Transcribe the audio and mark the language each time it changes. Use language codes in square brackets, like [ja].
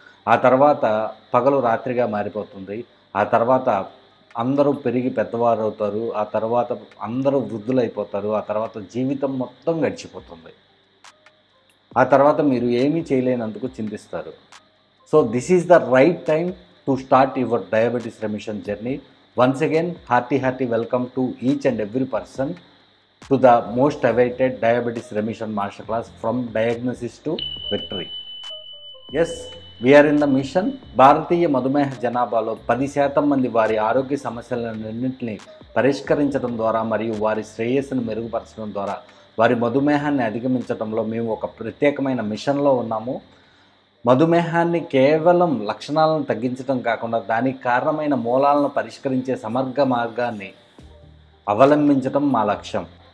[te] ఆ తర్వాత పగలు రాత్రిగా మారిపోతుంది. ఆ తర్వాత అందరూ పెరిగి పెద్దవారు అవుతారు. ఆ తర్వాత అందరూ వృద్ధులైపోతారు. ఆ తర్వాత జీవితం మొత్తం గడిచిపోతుంది. ఆ తర్వాత మీరు ఏమీ చేయలేనందుకు చింతిస్తారు. [en] So this is the right time to start your diabetes remission journey. Once again hearty welcome to each and every person to the most awaited diabetes remission masterclass from diagnosis to victory. Yes, we are in the mission. [te] భారతీయ మధుమేహ జనాభాలో 10% మంది వారి ఆరోగ్య సమస్యలన్నింటినీ పరిష్కరించడం ద్వారా మరియు వారి శ్రేయస్సును మెరుగుపరచడం ద్వారా వారి మధుమేహాన్ని అధిగమించడంలో మేము ఒక ప్రత్యేకమైన మిషన్లో ఉన్నాము. మధుమేహాన్ని కేవలం లక్షణాలను తగ్గించడం కాకుండా దానికి కారణమైన మూలాలను పరిష్కరించే సమగ్ర మార్గాన్ని అవలంబించడం మా లక్ష్యం.